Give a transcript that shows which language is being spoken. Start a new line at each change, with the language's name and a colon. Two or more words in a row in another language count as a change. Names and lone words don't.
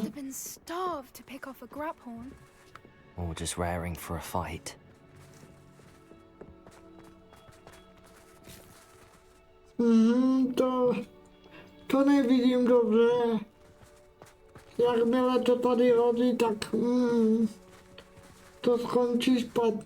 English: have been starved to pick off a grabhorn. Or just raring for a fight.
Czech: To nevidím dobře. Jakmile to tady hodí, tak to skončí špatně.